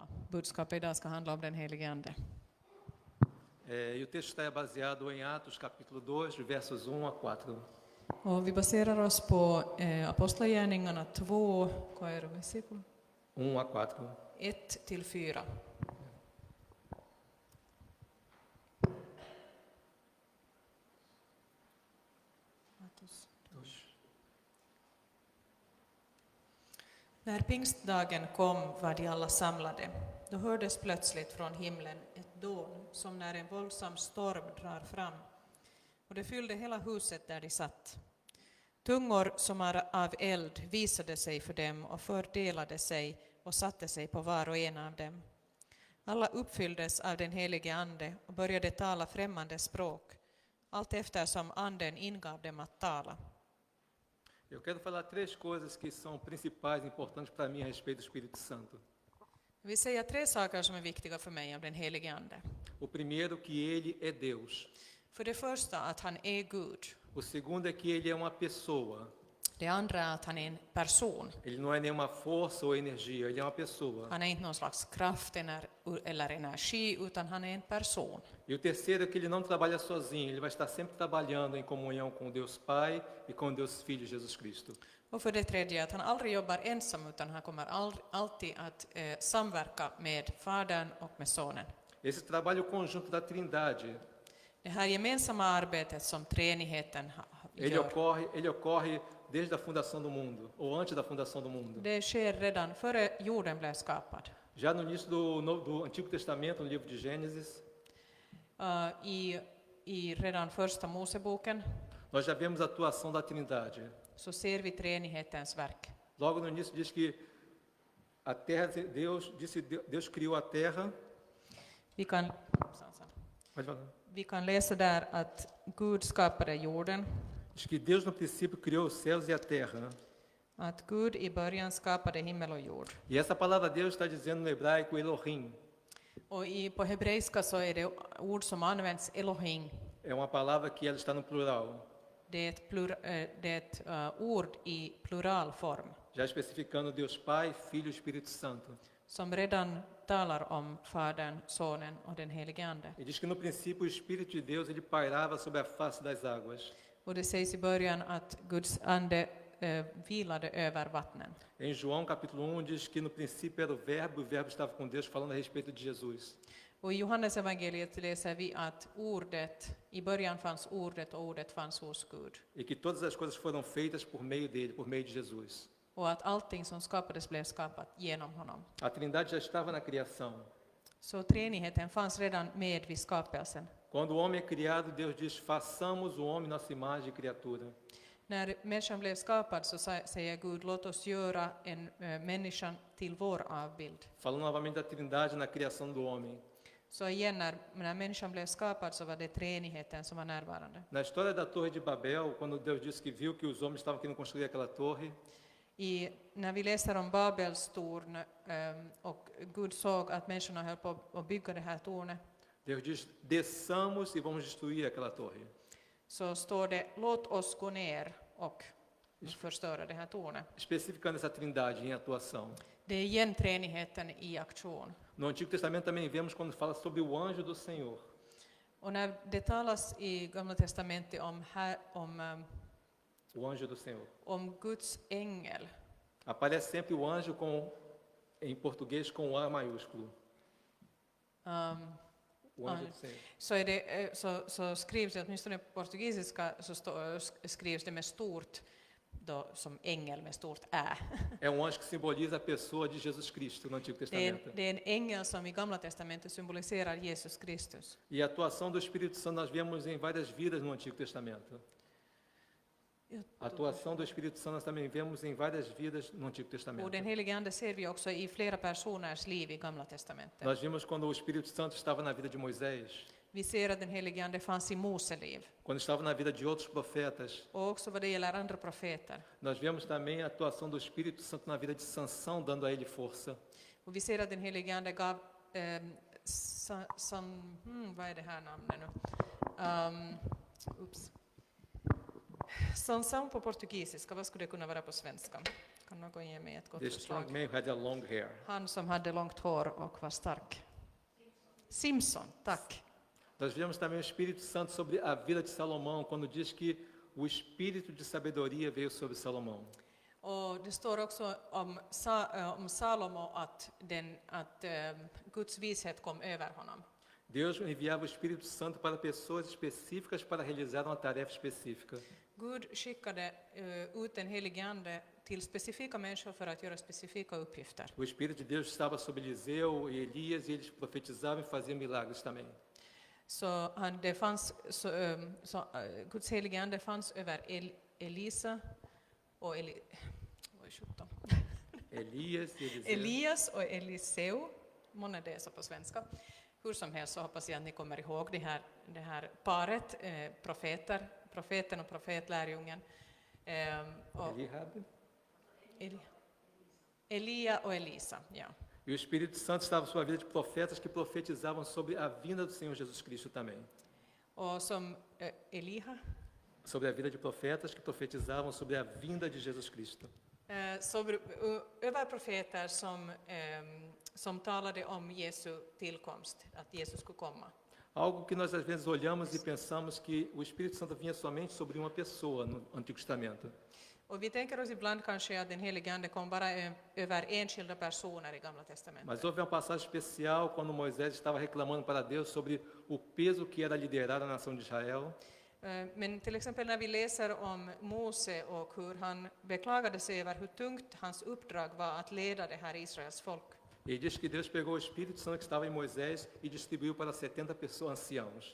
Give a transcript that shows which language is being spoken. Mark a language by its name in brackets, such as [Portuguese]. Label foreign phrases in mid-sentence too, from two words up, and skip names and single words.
[Swedish] budskapet idag ska handla om den helige Ande. [Portuguese] E o texto está baseado em Atos capítulo 2, versos 1 a 4. [Swedish] Och vi baserar oss på Apostlagärningarna 2, vad är det, [Portuguese] versículo? 1 a 4. [Swedish] 1-4. När pingstdagen kom var de alla samlade. Då hördes plötsligt från himlen ett dån som när en våldsam storm drar fram, och det fyllde hela huset där de satt. Tungor som är av eld visade sig för dem och fördelade sig och satte sig på var och en av dem. Alla uppfylldes av den helige Ande och började tala främmande språk, allt eftersom Anden ingav dem att tala. [Portuguese] Eu quero falar 3 coisas que são principais, importantes para mim a respeito do Espírito Santo. [Swedish] Vi säger 3 saker som är viktiga för mig av den helige Ande. [Portuguese] O primeiro, que ele é Deus. [Swedish] För det första att han är Gud. [Portuguese] O segundo é que ele é uma pessoa. [Swedish] Det andra är att han är en person. [Portuguese] Ele não é nenhuma força ou energia, ele é uma pessoa. [Swedish] Han är inte någon slags kraft eller energi, utan han är en person. [Portuguese] E o terceiro é que ele não trabalha sozinho, ele vai estar sempre trabalhando em comunhão com Deus Pai e com Deus Filho Jesus Cristo. [Swedish] Och för det tredje att han aldrig jobbar ensam, utan han kommer alltid att samverka med Fadern och med Sonen. [Portuguese] Esse trabalho conjunto da Trindade, [Swedish] Det här gemensamma arbetet som treenigheten gör, [Portuguese] ele ocorre desde a fundação do mundo, ou antes da fundação do mundo. [Swedish] det sker redan före jorden blev skapad. [Portuguese] Já no início do Antigo Testamento, no livro de Gênesis, [Swedish] I redan första Moseboken [Portuguese] nós já vemos a atuação da Trindade. [Swedish] så ser vi treenighetens verk. [Portuguese] Logo no início diz que a terra, Deus criou a terra. [Swedish] Vi kan läsa där att Gud skapade jorden. [Portuguese] Diz que Deus no princípio criou os céus e a terra. [Swedish] Att Gud i början skapade himmel och jord. [Portuguese] E essa palavra Deus está dizendo no hebraico Elohim. [Swedish] Och på hebreiska så är det ord som används Elohim. [Portuguese] É uma palavra que ela está no plural. [Swedish] Det är ett ord i pluralform. [Portuguese] Já especificando Deus Pai, Filho e Espírito Santo. [Swedish] Som redan talar om Fadern, Sonen och den helige Ande. [Portuguese] E diz que no princípio o Espírito de Deus ele pairava sobre a face das águas. [Swedish] Och det sägs i början att Guds ande vilade över vattnen. [Portuguese] Em João capítulo 1 diz que no princípio era o verbo estava com Deus, falando a respeito de Jesus. [Swedish] Och i Johannes evangeliet läser vi att i början fanns ordet och ordet fanns hos Gud. [Portuguese] E que todas as coisas foram feitas por meio dele, por meio de Jesus. [Swedish] Och att allting som skapades blev skapat genom honom. [Portuguese] A Trindade já estava na criação. [Swedish] Så treenigheten fanns redan med vid skapelsen. [Portuguese] Quando o homem é criado, Deus diz: façamos o homem nossa imagem e criatura. [Swedish] När människan blev skapad så säger Gud, låt oss göra en människa till vår avbild. [Portuguese] Falando novamente da Trindade na criação do homem. [Swedish] Så igen, när människan blev skapad så var det treenigheten som var närvarande. [Portuguese] Na história da Torre de Babel, quando Deus disse que viu que os homens estavam querendo construir aquela torre, [Swedish] När vi läser om Babels torn och Gud såg att människorna höll på att bygga det här tornet, [Portuguese] Deus diz: desçamos e vamos destruir aquela torre. [Swedish] så står det, låt oss gå ner och förstöra det här tornet. [Portuguese] Especificando essa Trindade em atuação. [Swedish] Det är igen treenigheten i aktion. [Portuguese] No Antigo Testamento também vemos quando fala sobre o anjo do Senhor. [Swedish] Och när det talas i Gamla testamentet [Portuguese] O anjo do Senhor. [Swedish] om Guds ängel, [Portuguese] Aparece sempre o anjo em português com o A maiúsculo. O anjo do Senhor. [Swedish] så skrivs det, åtminstone på portugisiska så skrivs det med stort, då, som ängel med stort Ä. [Portuguese] É um anjo que simboliza a pessoa de Jesus Cristo no Antigo Testamento. [Swedish] Det är en ängel som i Gamla testamentet symboliserar Jesus Kristus. [Portuguese] E a atuação do Espírito Santo nós vemos em várias vidas no Antigo Testamento. A atuação do Espírito Santo nós também vemos em várias vidas no Antigo Testamento. [Swedish] Och den helige Ande ser vi också i flera personers liv i Gamla testamentet. [Portuguese] Nós vimos quando o Espírito Santo estava na vida de Moisés. [Swedish] Vi ser att den helige Ande fanns i Mose liv. [Portuguese] Quando estava na vida de outros profetas. [Swedish] Och också vad det gäller andra profeter. [Portuguese] Nós vemos também a atuação do Espírito Santo na vida de Sansão, dando a ele força. [Swedish] Och vi ser att den helige Ande gav vad är det här namnet nu? Sansão på portugisiska, vad skulle det kunna vara på svenska? Kan någon ge mig ett gott [English] The strong [Swedish] förslag? [English] man who had a long hair. [Swedish] Han som hade långt hår och var stark. Simpson, tack. [Portuguese] Nós vemos também o Espírito Santo sobre a vida de Salomão, quando diz que o espírito de sabedoria veio sobre Salomão. [Swedish] Och det står också om Salomo att Guds vishet kom över honom. [Portuguese] Deus enviava o Espírito Santo para pessoas específicas para realizar uma tarefa específica. [Swedish] Gud skickade ut den helige ande till specifika människor för att göra specifika uppgifter. [Portuguese] O Espírito de Deus estava sobre Eliseu e Elias e eles profetizavam e faziam milagres também. [Swedish] Så Guds helige ande fanns över Elisa och [Portuguese] Elias e Eliseu. [Swedish] Elias och Eliseu. Månne det är så på svenska. Hur som helst så hoppas jag att ni kommer ihåg det här paret, profeten och profetlärjungen. Eliab. Elia och Elisa, ja. [Portuguese] E o Espírito Santo estava sobre a vida de profetas que profetizavam sobre a vinda do Senhor Jesus Cristo também. [Swedish] Och som Eliha, [Portuguese] Sobre a vida de profetas que profetizavam sobre a vinda de Jesus Cristo. [Swedish] över profeter som talade om Jesu tillkomst, att Jesus skulle komma. [Portuguese] Algo que nós às vezes olhamos e pensamos que o Espírito Santo vinha somente sobre uma pessoa no Antigo Testamento. [Swedish] Och vi tänker oss ibland kanske att den helige ande kom bara över enskilda personer i Gamla testamentet. [Portuguese] Mas houve uma passagem especial quando Moisés estava reclamando para Deus sobre o peso que era liderar a nação de Israel. [Swedish] Men till exempel när vi läser om Mose och hur han beklagade sig över hur tungt hans uppdrag var att leda det här Israels folk. [Portuguese] Ele diz que Deus pegou o Espírito Santo que estava em Moisés e distribuiu para 70 pessoas anciãos.